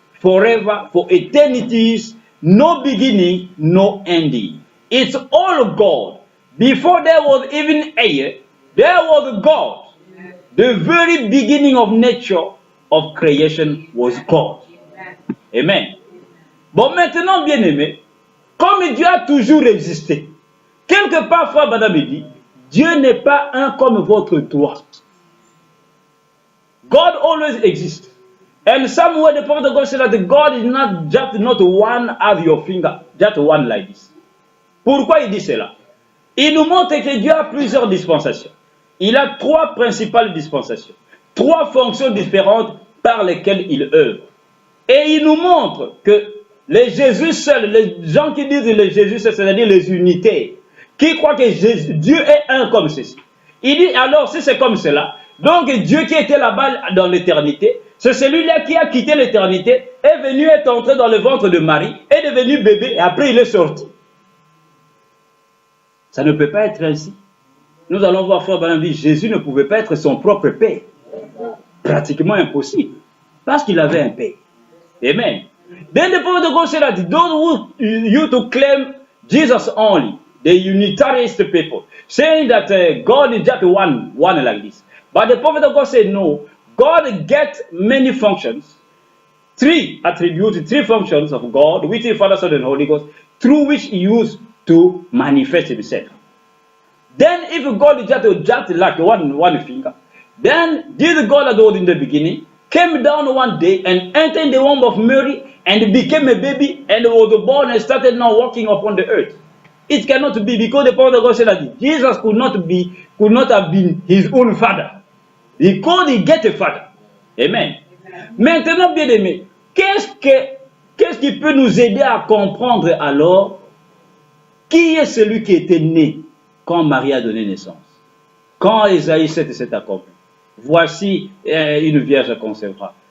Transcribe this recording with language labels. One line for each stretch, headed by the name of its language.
English: Forever, for eternities, no beginning, no ending. It's all God. Before there was even air, there was God. The very beginning of nature, of creation, was God. Amen.
French: Bon, maintenant, bien aimé, comme Dieu a toujours existé, quelque part, frère Madame dit, Dieu n'est pas un comme votre doigt.
English: God always exists. And somewhere the prophet of God said that God is not just not one as your finger, just one like this.
French: Pourquoi il dit cela? Il nous montre que Dieu a plusieurs dispensations. Il a trois principales dispensations, trois fonctions différentes par lesquelles il œuvre. Et il nous montre que les Jésus seuls, les gens qui disent les Jésus seuls, c'est-à-dire les unités, qui croient que Dieu est un comme ceci. Il dit alors, si c'est comme cela, donc Dieu qui était là-bas dans l'éternité, c'est celui-là qui a quitté l'éternité, est venu être entré dans le ventre de Marie, est devenu bébé, et après il est sorti. Ça ne peut pas être ainsi. Nous allons voir frère Branham dire, Jésus ne pouvait pas être son propre Père. Pratiquement impossible. Parce qu'il avait un Père. Amen.
English: Then the prophet of God said that those who you to claim Jesus only, the Unitarist people, saying that God is just one like this. But the prophet of God said no, God gets many functions, three attributes, three functions of God, which is Father, Son, and Holy Ghost, through which he used to manifest himself. Then if God is just like one finger, then this God that was in the beginning came down one day and entered the womb of Mary and became a baby and was born and started now walking upon the earth. It cannot be, because the prophet of God said that Jesus could not have been his own father, because he get a father. Amen.
French: Maintenant, bien aimé, qu'est-ce qui peut nous aider à comprendre alors qui est celui qui était né quand Marie a donné naissance? Quand Ésaïe 7:7 accompli. Voici une vierge concevra.